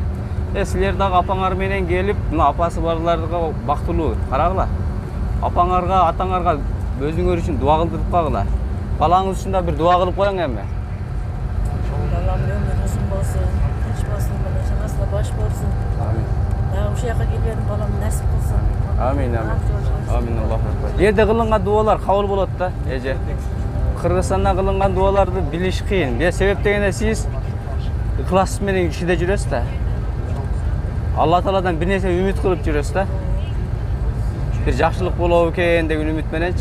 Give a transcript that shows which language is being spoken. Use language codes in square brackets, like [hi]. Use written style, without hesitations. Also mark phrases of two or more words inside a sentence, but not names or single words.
[ky] Силер дагы апаңар менен келип, мына апасы барларга бактылуу карагыла. Апаңарга, атаңарга өзүңөр үчүн дуа кылдырып кагыла. Балаңыз үчүн да бир дуа кылып коюң эми. Балам өмүр узун болсун, тынч болсун, жанасына баш болсун. Амин. Дагы ушул жака келген балам насип кылсын. [ar] آمين، آمين. آمين، الله أكبر. [ky] Жерде кылынган дуалар кабыл болот да, эже. Кыргызстанда кылынган дуаларды билиш кыйын. Себеп дегенде сиз ыхлас менен ишиде жүрөсүз да. Алла Тааладан бир нерсе үмүт кылып жүрөсүз да. Бир жакшылык болобу экен деген үмүт мененчи.